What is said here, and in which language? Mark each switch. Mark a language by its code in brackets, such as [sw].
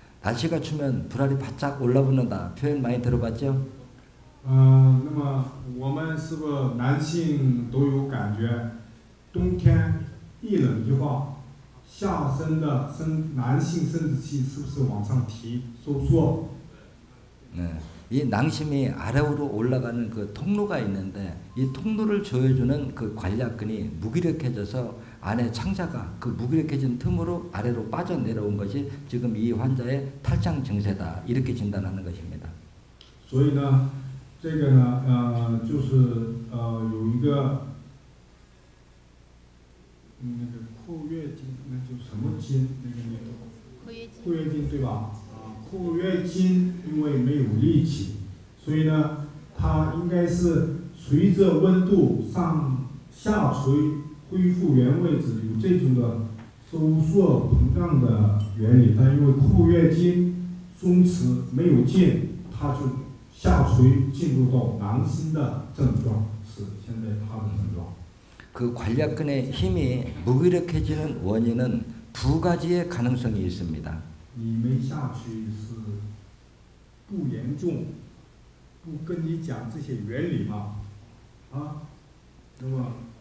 [ko] 날씨가 추면 불알이 바짝 올라붙는다. 표현 많이 들어봤죠? [zh] 那么我们是不是男性都有感觉？冬天一冷的话，下身的男性生殖器是不是往上提收缩？ [ko] 이 낭심이 아래로 올라가는 그 통로가 있는데 이 통로를 조여주는 그 관략근이 무기력해져서 안에 창자가 그 무기력해진 틈으로 아래로 빠져내려온 것이 지금 이 환자의 탈장 증세다. 이렇게 진단하는 것입니다. [zh] 所以呢，这个呢，就是有一个那个括约筋，那就什么筋？那个括约筋对吧？括约筋因为没有力气，所以呢，它应该是随着温度下垂恢复原位置，有这种的收缩膨胀的原理。但因为括约筋松弛没有劲，它就下垂进入到囊心的症状，是现在它的症状。 [ko] 그 관략근의 힘이 무기력해지는 원인은 두 가지의 가능성이 있습니다. [zh] 你没下去是不严重，不跟你讲这些原理嘛，啊，那么